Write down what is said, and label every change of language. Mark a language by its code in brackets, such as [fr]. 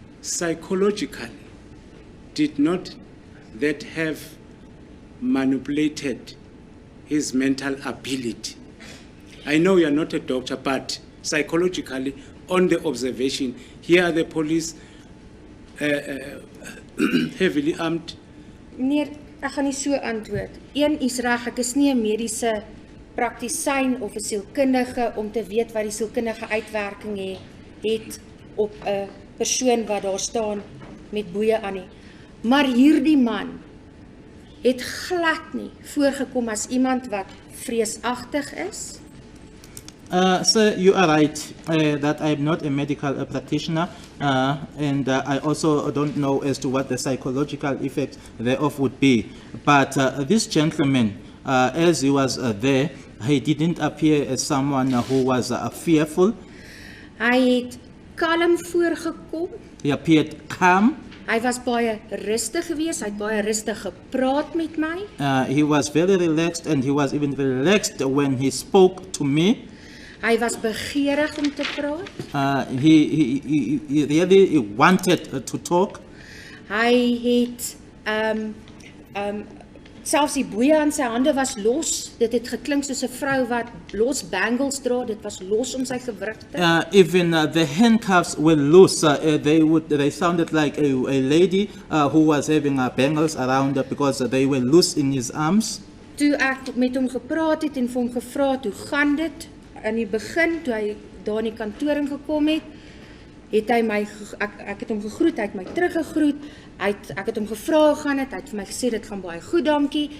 [en] Psychologically, did not that have manipulated his mental ability? I know you are not a doctor, but psychologically, on the observation, here are the police heavily armed. [af] Meneer, ek gaan nie so antwoord. Een is reg, ek is nie 'n mediese praktisyn of 'n sielkundige om te weet wat die sielkundige uitwerking het op 'n persoon wat daar staan met boeye aan nie. Maar hierdie man het glad nie voorgekom as iemand wat vreesagtig is. [en] So you are right that I am not a medical practitioner, and I also don't know as to what the psychological effect thereof would be. But this gentleman, as he was there, he didn't appear as someone who was fearful. [af] Hy het kalm voorgekom. [en] He appeared calm. [af] Hy was baie rustig geweest, hy het baie rustig gepraat met my. [en] He was very relaxed, and he was even relaxed when he spoke to me. [af] Hy was begeerig om te praat. [en] He really wanted to talk. [af] Hy het selfs die boeie aan sy hande was los. Dit het geklink soos 'n vrou wat los bangles dra. Dit was los om sy gewrigte. [en] Even the handcuffs were loose. They sounded like a lady who was having bangles around her because they were loose in his arms. [af] Toe ek met hom gepraat het en vir hom gevra het hoe gaan dit? In die begin toe hy daar in die kantoor ingekom het hy my ek het hom gegroet, hy het my teruggegroet. Ek het hom gevra hoe gaan dit? Hy het vir my gesê dit gaan baie goed, dankie.